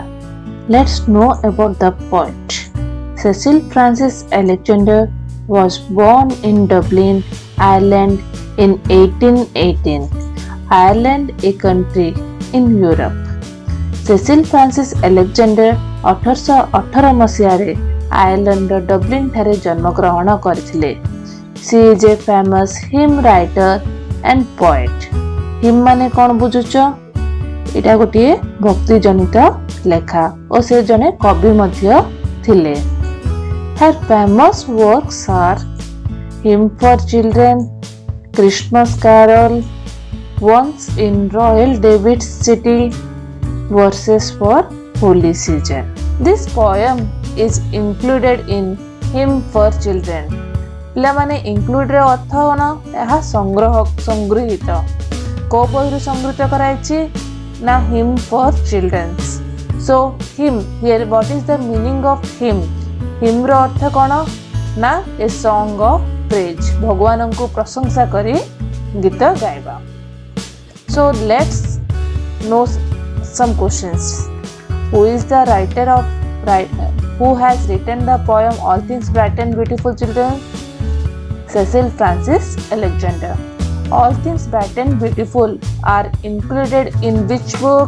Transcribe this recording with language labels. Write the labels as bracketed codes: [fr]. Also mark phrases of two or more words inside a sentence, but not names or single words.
[en] Let's know about the poet. Cecil Frances Alexander was born in Dublin, Ireland in 1818. Ireland, a country in Europe. [or] Cecil Frances Alexander 1818 ମସିହାରେ ଆୟର୍ଲାଣ୍ଡର ଡବ୍ଲିନ୍ ଠାରେ ଜନ୍ମଗ୍ରହଣ କରିଥିଲେ। [en] She is a famous hymn writer and poet. [or] ହିମ୍ ମାନେ କ'ଣ ବୁଝୁଛ? ଏଇଟା ଗୋଟିଏ ଭକ୍ତି ଜନିତ ଲେଖା ଓ ସେ ଜଣେ କବି ମଧ୍ୟ ଥିଲେ। [en] Her famous works are Hymn for Children, Christmas Carol, Once in Royal David's City, Verses for Holy Season. This poem is included in Hymn for Children. [or] ପିଲାମାନେ include ର ଅର୍ଥ କ'ଣ? ଏହା ସଂଗୃହିତ। କୋଉ ବହିରୁ ସଂଗୃହୀତ କରାଯାଇଛି? ନା Hymn for Children. [en] So hymn here, what is the meaning of hymn? [or] hymn ର ଅର୍ଥ କ'ଣ? ନା [en] a song of praise, [or] ଭଗବାନଙ୍କୁ ପ୍ରଶଂସା କରି ଗୀତ ଗାଇବା। [en] So let's know some questions. Who is the who has written the poem All Things Bright and Beautiful Children? Cecil Frances Alexander. All Things Bright and Beautiful are included in which book?